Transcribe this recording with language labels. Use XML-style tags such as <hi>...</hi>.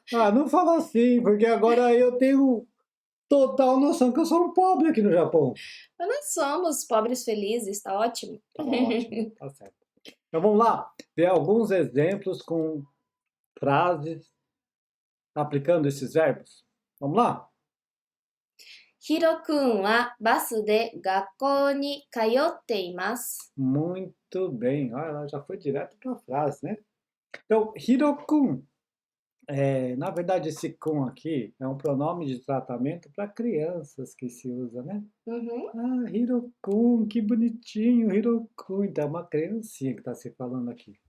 <pt>Ah, não fala assim, porque agora eu tenho total noção que eu sou um pobre aqui no Japão. Mas nós somos pobres felizes, tá ótimo. Tá ótimo, tá certo. Então vamos lá, ver alguns exemplos com frases aplicando esses verbos. Vamos lá?</pt> <ja>ヒロ君はバスで学校に通っています。</ja> <pt>Muito bem. Olha, ela já foi direto para a frase, né? Então, Hirokun, na verdade, esse kun aqui é um pronome de tratamento para crianças que se usa, né? Uhum. Ah, Hirokun, que bonitinho, Hirokun. Então, é uma criancinha que está se falando aqui.</pt>